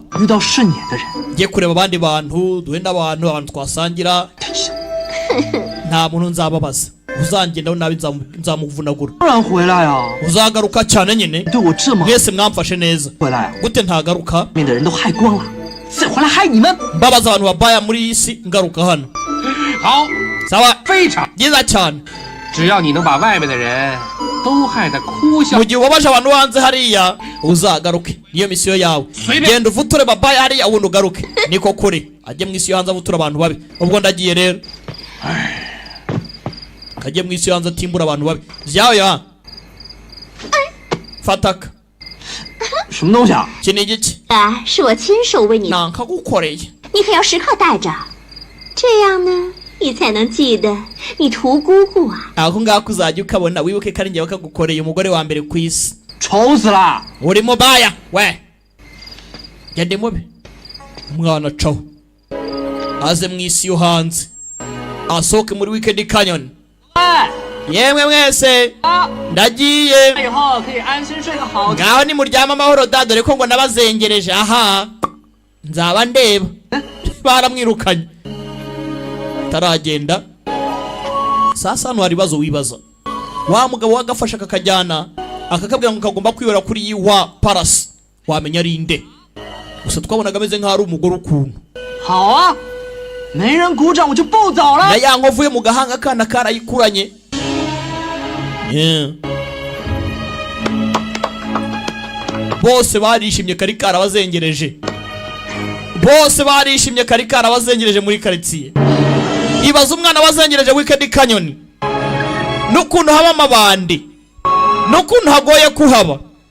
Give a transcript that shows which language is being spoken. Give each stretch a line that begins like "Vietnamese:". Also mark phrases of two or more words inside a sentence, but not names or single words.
Chinese: 遇到顺眼的人，
Kinyarwanda: ngiye kureba abandi bantu duhe n'abantu twasangira nta muntu nzababaza uzangendaho nabi nzamuvunagura
Chinese: 当然回来啊！
Kinyarwanda: uzagaruka cyane nyine
Chinese: 你对我这么好，
Kinyarwanda: mwese mwamfashe neza
Chinese: 回来啊！
Kinyarwanda: gute ntagaruka
Chinese: 面的人都害光了，再回来害你们。
Kinyarwanda: mbabaza abantu babaya muri iyi si ngaruka hano
Chinese: 好，
Kinyarwanda: sawa
Chinese: 非常，
Kinyarwanda: byiza cyane
Chinese: 只要你能把外面的人都害得哭笑
Kinyarwanda: mu gihe ubabaje abantu hanze hariya uzagaruke niyo misiyo yawe genda uvuture babaya hariya ubundi ugaruke niko kuri ajye mu isi yo hanze avutura abantu babi ubwo ndagiye rero kajye mu isi yo hanze atimbura abantu babi vyawe ya fataka
Chinese: 什么东西啊？
Kinyarwanda: iki ni igiki
Chinese: 啊，是我亲手为你，
Kinyarwanda: nankagukoreye
Chinese: 你可要时刻带着，这样呢，你才能记得你图姑姑啊。
Kinyarwanda: aho ngako uzajya ukabona wibuke ko ari njyewe kagukoreye umugore wa mbere ku isi
Chinese: 丑死了！
Kinyarwanda: uri mubaya we gende mubi umwana caho aze mu isi yo hanze asohoke muri weekend canyon
Chinese: 哎，
Kinyarwanda: yemwe mwese
Chinese: 啊，
Kinyarwanda: ndagiye
Chinese: 以后可以安心睡个好觉。
Kinyarwanda: ngaho nimuryama amahoro da dore ko ngo nabazengereje aha nzaba ndeba baramwirukanye taragenda sasa hano hari ibibazo wibaza wa mugabo wagafasha kakajyana akakabwira ngo kagomba kwibera kuri yiwa parasi wamenya ari inde gusa twabonaga ameze nk'aho ari umugore ukuntu
Chinese: 好啊，没人鼓掌我就不走了
Kinyarwanda: na。ya nkovu ye mu gahanga akana karayikuranye bose barishimye kari karabazengereje bose barishimye kari karabazengereje muri karitsiye ibaza umwana wazengereje weekend canyon n'ukuntu haba amabandi n'ukuntu hagoye kuhaba